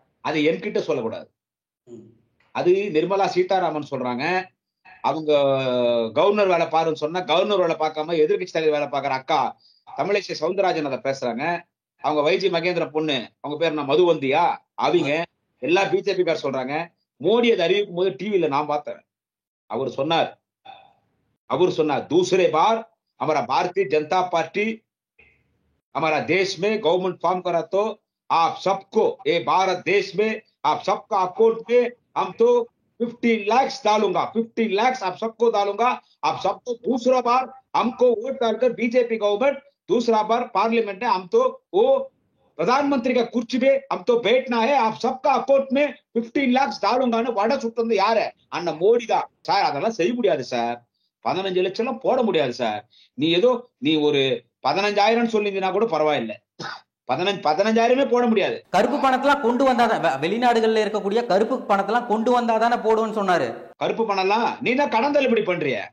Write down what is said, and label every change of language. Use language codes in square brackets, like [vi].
[ta] அது என்கிட்ட சொல்லக்கூடாது, அது நிர்மலா சீதாராமன் சொல்றாங்க. அவங்க கவர்னர் வேலை பாருன்னு சொன்னா கவர்னர் வேலை பார்க்காம எதிர்கட்சி தலைவர் வேலை பார்க்கற அக்கா தமிழிசை சவுந்தரராஜன் அதை பேசுறாங்க. அவங்க வைஜி மகேந்திர பொண்ணு, அவங்க பேர் என்ன மதுவந்தியா, அவங்க எல்லா பிஜேபி கார் சொல்றாங்க. மோடி அதை அறிவிக்கும் போது டிவில நான் பார்த்தேன். அவர் சொன்னார் [hi] दूसरे बार हमारा भारतीय जनता पार्टी हमारा देश में गवर्नमेंट फॉर्म करा तो आप सबको, ये भारत देश में आप सबका अकाउंट में हम तो 15 लाख डालूंगा, 15 लाख आप सबको डालूंगा, आप सबको दूसरा बार हमको वोट डालकर बीजेपी गवर्नमेंट दूसरा बार पार्लियामेंट में हम तो वो प्रधानमंत्री का कुर्सी पे अब तो बैठना है, आप सबका अकाउंट में 15 lakhs [ta] தாளுங்கான்னு வடை சுட்டு வந்து யாரு? அண்ணன் மோடி தான் சார். அதெல்லாம் செய்ய முடியாது சார். 15 லட்சம் எல்லாம் போட முடியாது சார். நீ ஒரு 15,000 சொல்லியிருந்தீங்கன்னா கூட பரவாயில்ல. 15,000 போட முடியாது. கருப்பு பணத்தெல்லாம் கொண்டு வந்தாதான், வெளிநாடுகள்ல இருக்கக்கூடிய கருப்பு பணத்தெல்லாம் கொண்டு வந்தாதானே போடுவேன்னு சொன்னாரு. கருப்பு பணம்லாம் நீ தான் கடன் தள்ளுபடி பண்றிய.